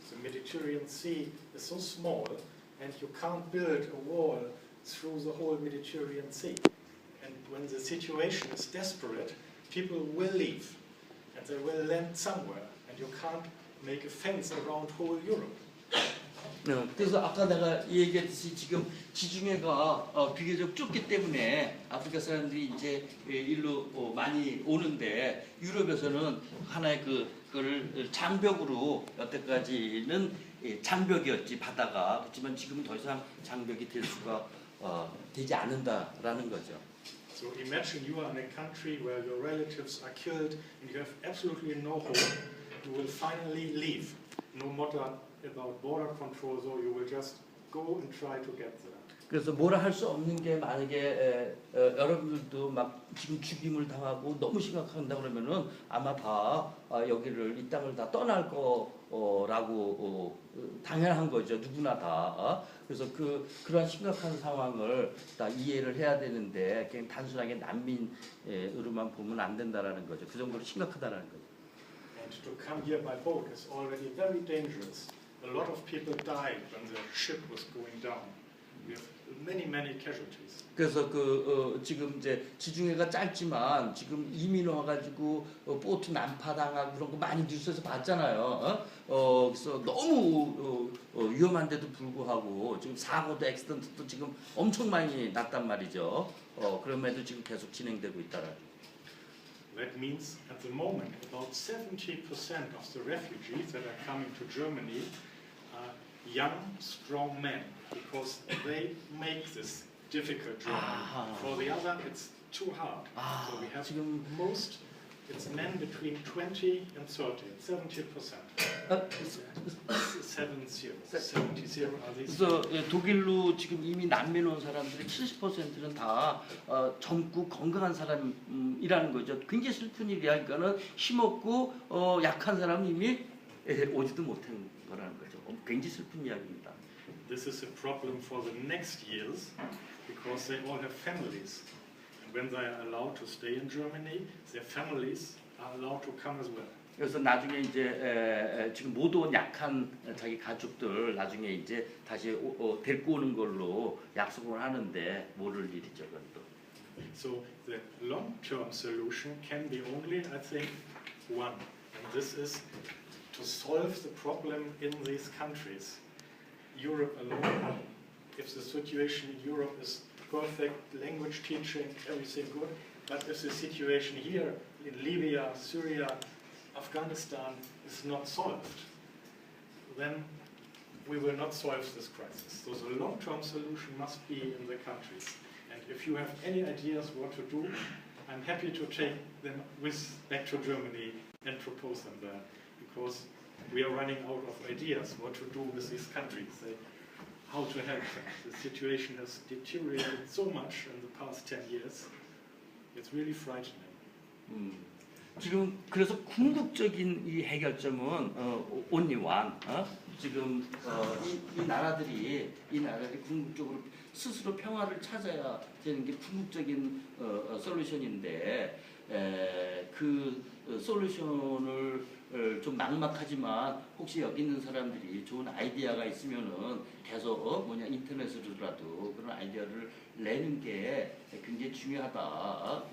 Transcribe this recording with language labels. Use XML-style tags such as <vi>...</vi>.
<en>The Mediterranean Sea is so small, and you can't build a wall through the whole Mediterranean Sea. And when the situation is desperate, people will leave, and they will land somewhere, and you can't make a fence around whole Europe.</en> <ko>그래서 아까 내가 얘기했듯이 지금 지중해가 비교적 좁기 때문에 아프리카 사람들이 이제 일로 많이 오는데 유럽에서는 하나의 그걸 장벽으로 여태까지는 장벽이었지 바다가 그렇지만 지금은 더 이상 장벽이 될 수가 되지 않는다라는 거죠.</ko> <en>So imagine you are in a country where your relatives are killed and you have absolutely no hope. You will finally leave, no matter about border controls, or you will just go and try to get there.</en> <ko>그래서 뭐라 할 수 없는 게 만약에 여러분들도 막 지금 죽임을 당하고 너무 심각한다 그러면은 아마 다 여기를 이 땅을 다 떠날 거라고 당연한 거죠. 누구나 다. 그래서 그러한 심각한 상황을 다 이해를 해야 되는데 그냥 단순하게 난민으로만 보면 안 된다라는 거죠. 그 정도로 심각하다라는 거죠.</ko> <en>And to come here by boat is already very dangerous. A lot of people died when the ship was going down. We have many casualties.</en> <ko>그래서 지금 이제 지중해가 짧지만 지금 이민 와가지고 보트 난파당하고 그런 거 많이 뉴스에서 봤잖아요. 그래서 너무 위험한데도 불구하고 지금 사고도 액시던트도 지금 엄청 많이 났단 말이죠. 그럼에도 지금 계속 진행되고 있다라.</ko> <en>That means at the moment about 70% of the refugees that are coming to Germany are young, strong men because they make this difficult journey. For the other, it's too hard. So we have</en> <ko>지금</ko> <en>it's men between 20 and 30, 70%. 70. here are these.</en> <ko>그래서 예, 독일로 지금 이미 난민 온 사람들의 70%는 다 젊고 건강한 사람이라는 거죠. 굉장히 슬픈 일이야. 그러니까는 힘없고 약한 사람이 이미 오지도 못한 거라는 거죠. 굉장히 슬픈 이야기입니다.</ko> <en>This is a problem for the next years because they all have families. And when they are allowed to stay in Germany, their families are allowed to come as well.</en> <ko>그래서 나중에 이제 지금 못 온 약한 자기 가족들 나중에 이제 다시 데리고 오는 걸로 약속을 하는데 모를 일이죠, 그것도.</ko> <en>So the long-term solution can be only, I think, one, and this is to solve the problem in these countries. Europe alone, if the situation in Europe is perfect, language teaching, everything good, but if the situation here in Libya, Syria, Afghanistan is not solved, then we will not solve this crisis. So the long-term solution must be in the countries. And if you have any ideas what to do, I'm happy to take them back to Germany and propose them there, because we are running out of ideas what to do with these countries, how to help them. The situation has deteriorated so much in the past 10 years. It's really frightening.</en> <ko>지금 그래서 궁극적인 이 해결점은</ko> <en>only one.</en> <ko>지금 이 나라들이 궁극적으로 스스로 평화를 찾아야 되는 게 궁극적인 솔루션인데 그 솔루션을 좀 막막하지만 혹시 여기 있는 사람들이 좋은 아이디어가 있으면은 계속 인터넷으로라도 그런 아이디어를 내는 게 굉장히 중요하다.</ko>